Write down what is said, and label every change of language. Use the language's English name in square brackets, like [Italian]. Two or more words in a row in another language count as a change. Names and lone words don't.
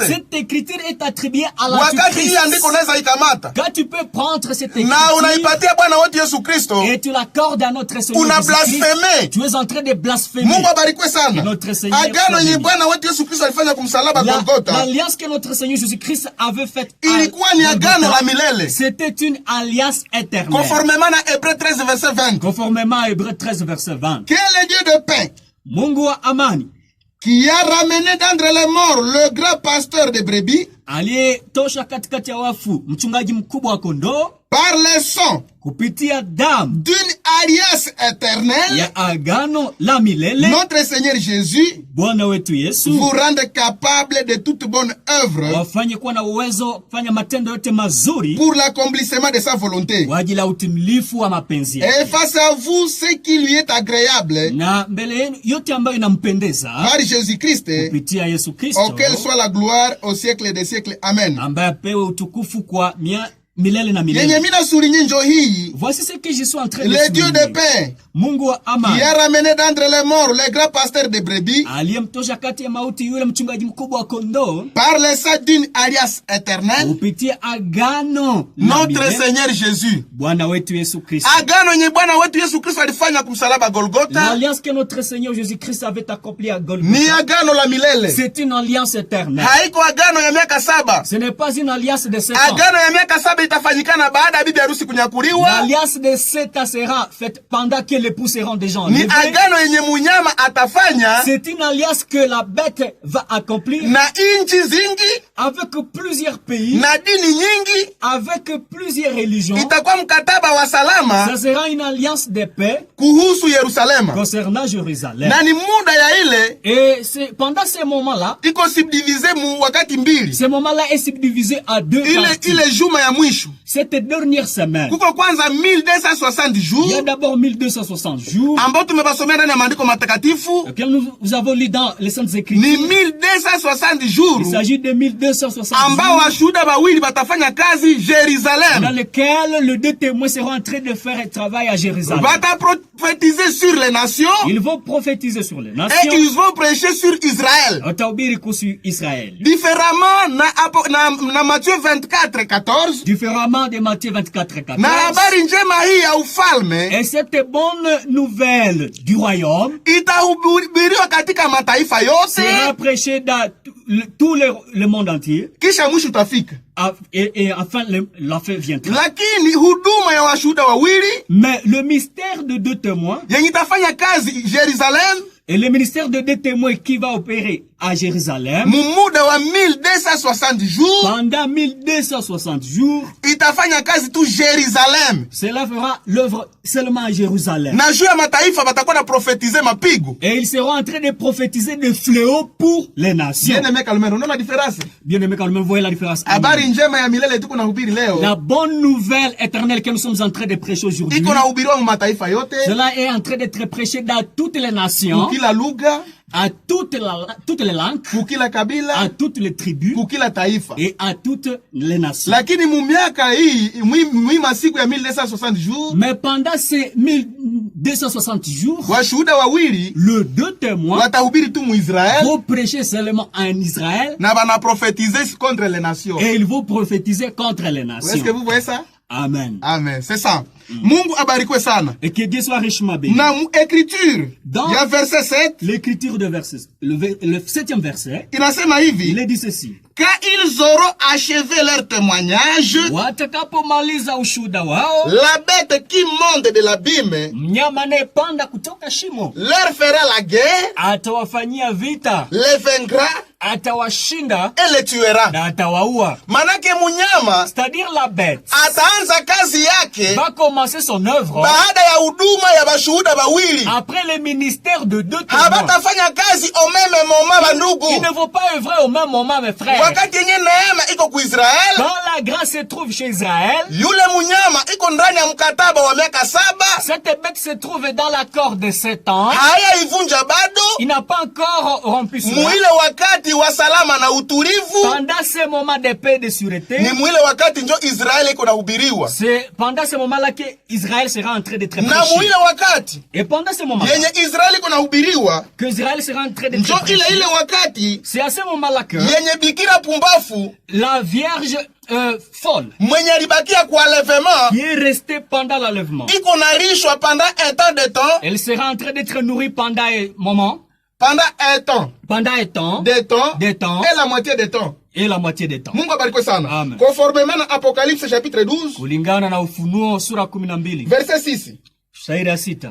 [French] Cette écriture est attribuée à l'Antichrist. Quand tu peux prendre cette écriture et tu l'accordes à notre Seigneur Jésus-Christ, tu es en train de blasphémer. Notre Seigneur, l'alliance que notre Seigneur Jésus-Christ avait faite, c'était une alliance éternelle. Conformément à Hébreux 13 verset 20. Conformément à Hébreux 13 verset 20. Quel est le Dieu de paix? [Swahili] Mungu wa amani, [French] qui a ramené d'entre les morts le grand pasteur de brebis, [Swahili] aliyetosha katikati ya wafu mchungaji mkubwa wa kondoo, [French] par le sang [Swahili] kupitia damu [French] d'une alliance éternelle [Swahili] ya agano la milele, [French] notre Seigneur Jésus [Swahili] Bwana wetu Yesu [French] vous rende capable de toute bonne œuvre, [Swahili] wafanye kuwa na uwezo kufanya matendo yote mazuri [French] pour l'accomplissement de sa volonté, [Swahili] kwa ajili ya utimilifu wa mapenzi [French] et face à vous ce qui lui est agréable, [Swahili] na mbele yenu yote ambayo inampendeza, [French] par Jésus-Christ, kupitia Yesu Kristo, auquel soit la gloire au siècle des siècles. Amen. [Swahili] Ambaye apewe utukufu kwa milele na milele. Yenye mina souligner njo hii. [French] Voici ce que je suis en train de souligner. Le Dieu de paix. [Swahili] Mungu wa amani. [French] Qui a ramené d'entre les morts le grand pasteur de brebis. [Swahili] Aliyemtosha kati ya mauti yule mchungaji mkubwa wa kondoo. [French] Par le sang d'une alliance éternelle. [Swahili] Kupitia agano. [French] Notre Seigneur Jésus. [Swahili] Bwana wetu Yesu Kristo. Agano nye Bwana wetu Yesu Kristo alifanya kumsalaba Golgotha. [French] L'alliance que notre Seigneur Jésus-Christ avait accomplie à Golgotha. [Swahili] Ni agano la milele. [French] C'est une alliance éternelle. [Swahili] Haiko agano ya miaka 7. [French] Ce n'est pas une alliance de 7 ans. [Swahili] Agano ya miaka 7 itafanyikana baada ya bibi harusi kunyakuliwa. [French] L'alliance de 7 ans sera faite pendant que l'époux seront déjà [Swahili] Ni [French] enlevés. [Swahili] agano yenye munyama atafanya. [French] C'est une alliance que la bête va accomplir. [Swahili] Na inchi zingi. [French] Avec plusieurs pays. [Swahili] Na dini nyingi. [French] Avec plusieurs religions. [Swahili] Itakuwa mkataba wa salama. [French] Ça sera une alliance de paix. [Swahili] Kuhusu Yerusalema. [French] Concernant Jérusalem. [Swahili] Na ni muda ya ile. [French] Et c'est pendant ce moment-là. [Swahili] Iko subdivisé mu wakati mbili. [French] Ce moment-là est subdivisé à 2 parties. [Swahili] Ile juma ya mwisho. [French] Cette dernière semaine. [Swahili] Kuko kwanza 1260 jours. [French] Il y a d'abord 1260 jours. [Swahili] Ambao tumebasomea ndani ya maandiko matakatifu. [French] Lequel nous avons lu dans les Saintes Écritures. [Swahili] Ni 1260 jours. [French] Il s'agit de 1260 jours. [Swahili] Ambao washuhuda bawili batafanya kazi Jérusalem. [French] Dans lequel les 2 témoins seront en train de faire un travail à Jérusalem. Bata prophétiser sur les nations. Ils vont prophétiser sur les nations. Et ils vont prêcher sur Israël. [Swahili] Watahubiri kuhusu Israël. [French] Différemment na Matthieu 24:14. Différemment de Matthieu 24:14. [Swahili] Na habari njema hii ya ufalme. [French] Et cette bonne nouvelle du royaume [Swahili] itahubiriwa katika mataifa yote. [French] Sera prêchée dans tout le monde entier. [Swahili] Kisha mwisho utafika. [French] Et enfin la fin viendra. [Swahili] Lakini huduma ya washuhuda wawili. [French] Mais le mystère de 2 témoins. [Swahili] Yenye itafanya kazi Jérusalem. [French] Et le ministère de 2 témoins qui va opérer à Jérusalem. [Swahili] Mumuda wa 1260 jours. [French] Pendant 1260 jours. [Swahili] Itafanya kazi tu Jérusalem. [French] Cela fera l'œuvre seulement à Jérusalem. [Swahili] Na juu ya mataifa batakuwa na prophétiser mapigo. [French] Et ils seront en train de prophétiser des fléaux pour les nations. [Swahili] Bien-aimé Kalumero, unaona différence? [French] Bien-aimé Kalumero, voyez la différence. [Swahili] Habari njema ya milele tuko nahubiri leo. [French] La bonne nouvelle éternelle que nous sommes en train de prêcher aujourd'hui. [Swahili] Iko nahubiriwa mu mataifa yote. [French] Cela est en train d'être prêché dans toutes les nations. [Swahili] Kila lugha. [French] À toutes les langues. [Swahili] Kukila kabila. [French] À toutes les tribus. [Swahili] Kukila taifa. [French] Et à toutes les nations. [Swahili] Lakini mu miaka hii, mwi masiku ya 1260 jours. [French] Mais pendant ces 1260 jours. [Swahili] Washuhuda wawili. [French] Le 2 témoins. [Swahili] Watahubiri tu mu Israël. [French] Vont prêcher seulement en Israël. [Swahili] Na bana [French] prophétiser contre les nations. Et ils vont prophétiser contre les nations. Est-ce que vous voyez ça? Amen. Amen. C'est ça. [Swahili] Mungu abarikwe sana. [French] Et que Dieu soit richement béni. [Swahili] Na écriture. [French] Dans il y a verset 7. L'écriture de verset, le 7e verset. [Swahili] Inasema hivi. [French] Il est dit ceci. Quand ils auront achevé leur témoignage, [Swahili] watakapomaliza ushuhuda wao, [French] la bête qui monte de l'abîme, [Swahili] mnyama anayepanda kutoka shimo, [French] leur fera la guerre, [Swahili] atawafanyia vita, [French] les vaincra, [Swahili] atawashinda, [French] et les tuera. [Swahili] Na atawaua. Manake munyama, [French] c'est-à-dire la bête, [Swahili] ataanza kazi yake, [French] va commencer son œuvre, [Swahili] baada ya huduma ya bashuhuda bawili, [French] après le ministère de 2 témoins. [Swahili] Habatafanya kazi [French] au même moment [Swahili] bandugu. [French] Ils ne vont pas œuvrer au même moment, mes frères. [Swahili] Wakati yenye neema iko ku Israel, [French] quand la grâce se trouve chez Israël, [Swahili] yule munyama iko ndani ya mkataba wa miaka 7. [French] Cette bête se trouve dans l'accord de 7 ans. [Swahili] Haya ivunja bado. [French] Il n'a pas encore rompu cela. [Swahili] Mwile wakati wa salama na utulivu. [French] Pendant ce moment de paix et de sûreté. [Swahili] Ni mwile wakati njo Israel iko nahubiriwa. [French] C'est pendant ce moment-là que Israël sera en train d'être prêché. [Swahili] Na mwile wakati. [French] Et pendant ce moment-là. [Swahili] Yenye Israel iko nahubiriwa. [French] Que Israël sera en train d'être prêché. [Swahili] Njo ile wakati. [French] C'est à ce moment-là que. [Swahili] Yenye bikira pumbafu. [French] La Vierge folle. [Swahili] Mwenye alibakia kwa enlèvement. [French] Qui est restée pendant l'enlèvement. [Swahili] Iko nalishwa [French] pendant un temps de temps. Elle sera en train d'être nourrie pendant un moment. Pendant un temps. Pendant un temps. Des temps. Des temps. Et la moitié des temps. Et la moitié des temps. [Swahili] Mungu abarikwe sana. Amen. [French] Conformément à Apocalypse chapitre 12. [Swahili] Kulingana na Ufunuo sura 12. [French] Verset 6. [Swahili] Shairi ya 6.